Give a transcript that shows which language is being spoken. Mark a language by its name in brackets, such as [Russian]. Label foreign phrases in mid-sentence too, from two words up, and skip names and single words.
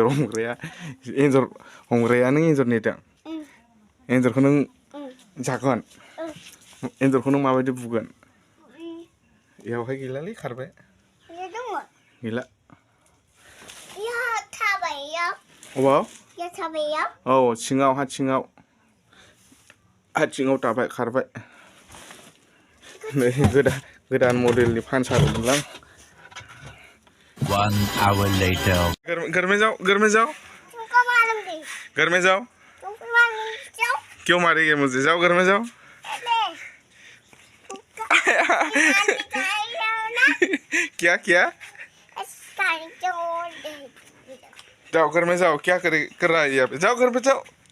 [Bodo] हमग्राया नों एन्जर नेदों एन्जरखौ नों जागोन एन्जरखौ नों माबायदि बुगोन बेयावहाय गैलालै खारबाय गैला अबाव औ सिङाव हा सिङाव थाबाय खारबाय नै गोदान मडेलनि फानसारमोनलां [English] 1 hour later [Hindi] घर में जाओ तुमको मालूम नहीं घर में जाओ तुमको मालूम नहीं क्यों मारेंगे मुझे जाओ घर में जाओ क्या जाओ घर में जाओ क्या कर रहा है यहाँ पे जाओ घर पे जाओ